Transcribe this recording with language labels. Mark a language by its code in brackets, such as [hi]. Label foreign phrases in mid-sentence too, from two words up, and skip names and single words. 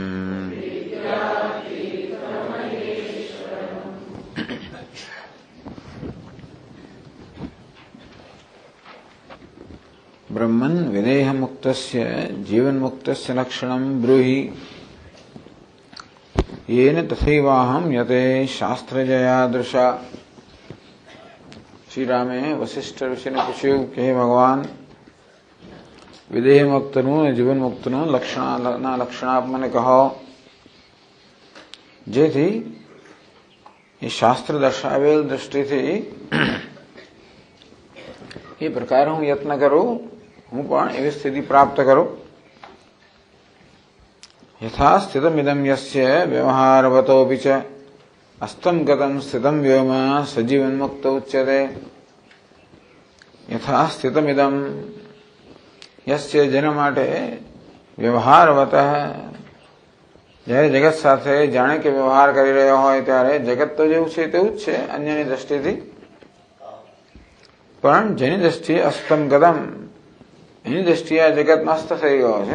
[sa] ब्रह्मन् विदेहमुक्तस्य जीवन्मुक्तस्य लक्षणं ब्रूहि येन तथैवाहं यते शास्त्रजयादृशा। [gu] શ્રી રામે વશિષ્ઠ ઋષિ ને पूछ्યું કે હે ભગવાન વિદેહ મુક્તનું અને જીવન મુક્તનું લક્ષણના લક્ષણ આપ મને કહો જેથી એ શાસ્ત્ર દર્શાવેલ દૃષ્ટિથી એ પ્રકાર હું યત્ન કરું હું પણ એવી સ્થિતિ પ્રાપ્ત કરું। [sa] यथा स्थितमिदं यस्य व्यवहारवतोऽपि च अस्तं गतं स्थितं व्योम सजीवन्मुक्त उच्यते। यथा स्थितमिदं यस्य [gu] જેના માટે વ્યવહારવત જ્યારે જગત સાથે જાણે કે વ્યવહાર કરી રહ્યો હોય ત્યારે જગત તો જેવું છે તેવું જ છે અન્યની દ્રષ્ટિથી, પણ જેની દ્રષ્ટિએ [sa] અસ્તમ ગતમ [gu] એની દ્રષ્ટિએ આ જગત નષ્ટ થઈ ગયો છે।